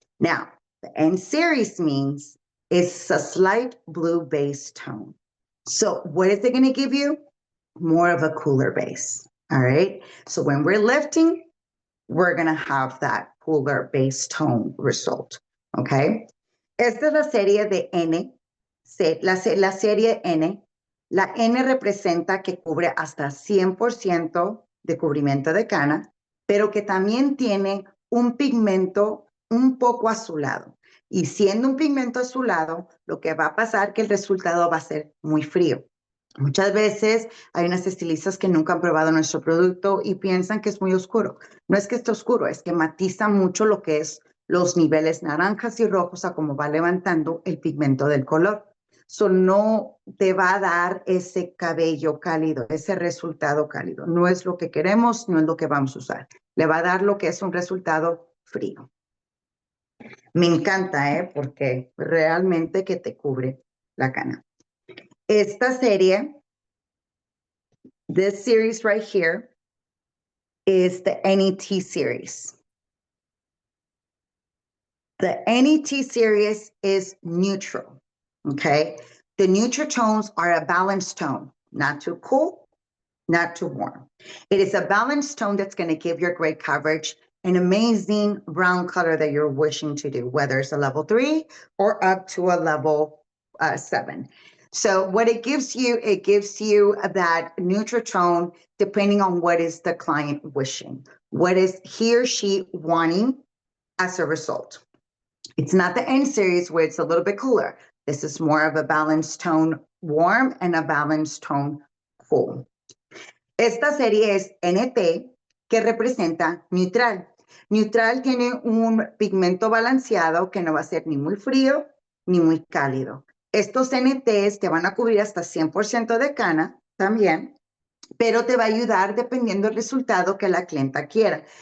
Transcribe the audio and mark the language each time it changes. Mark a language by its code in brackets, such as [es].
[en] Now, the N series means it's a slight blue base tone. So what is it gonna give you? More of a cooler base, all right? So when we're lifting, we're going to have that cooler base tone result. Okay. [es] Esta es la serie de N, la serie N. La N representa que cubre hasta 100% de cubrimiento de cana, pero que también tiene un pigmento un poco azulado. Y siendo un pigmento azulado, lo que va a pasar es que el resultado va a ser muy frío. Muchas veces hay unas estilistas que nunca han probado nuestro producto y piensan que es muy oscuro. No es que esté oscuro, es que matiza mucho lo que es los niveles naranjas y rojos a cómo va levantando el pigmento del color. So, no te va a dar ese cabello cálido, ese resultado cálido. No es lo que queremos, no es lo que vamos a usar. Le va a dar lo que es un resultado frío. Me encanta, porque realmente que te cubre la cana. Esta serie, [en] this series right here, is the NET series. The NET series is neutral, okay? The neutral tones are a balanced tone, not too cool, not too warm. It is a balanced tone that's going to give your gray coverage an amazing brown color that you're wishing to do, whether it's a level 3 or up to a level 7. So what it gives you that neutral tone depending on what is the client wishing, what is he or she wanting as a result. It's not the N series where it's a little bit cooler. This is more of a balanced tone warm and a balanced tone cool. [es] Esta serie es NT, que representa neutral. Neutral tiene un pigmento balanceado que no va a ser ni muy frío ni muy cálido. Estos NTs te van a cubrir hasta 100% de cana también, pero te va a ayudar dependiendo del resultado que la clienta quiera.